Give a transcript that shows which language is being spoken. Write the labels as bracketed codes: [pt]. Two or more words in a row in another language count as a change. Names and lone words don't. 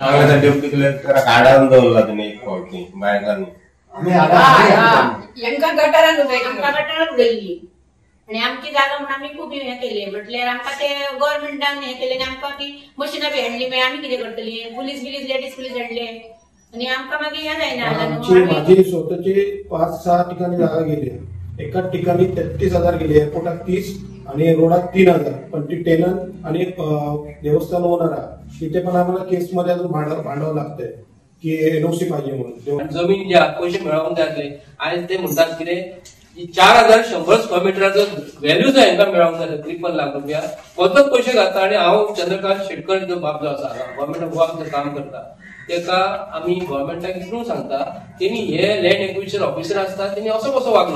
[kok] हांवें डेप्युटी कलेक्टराक आडावन दवरला तुमी एक फावटी बायकांनी हेंकां गटारान उडयली आणि आमची जागा म्हणून आमी खूब हें केली, म्हटल्यार आमकां ते गव्हर्नमेंटान हें केलें आनी आमकां ती मशिनां बी हाडली मागीर आमी कितें करतली? पुलीस लेडीज पुलीस हाडले आनी आमकां मागीर हें जायना। [mr] माझी स्वतःची 5-6 ठिकाणी जागा गेली, एका ठिकाणी 33,000 गेली, एअरपोर्टाक 30 आणि रोडाक 3,000, पण ती टेनंट आणि देवस्थान ओनर तिथे पण आम्हाला केसमध्ये अजून भांडावं लागतंय की एनओसी पाहिजे म्हणून। [kok] जमीन ज्या पैसे मेळोवंक जाय आसले आयज ते म्हणटात कितें 4,100 [en] square metre [kok] व्हॅल्यू जो हांकां मेळोवंक जाय 53 लाख रुपया फकत पयशे घालता। आनी हांव चंद्रकांत शेटकर जो बाब जो आसा [en] government of Goa [kok] जो काम करता तेका आमी गव्हर्नमेंटाक इतून सांगता तेणी हे [en] land acquisition officer [kok] आसता तेणी असो कसो वागलो।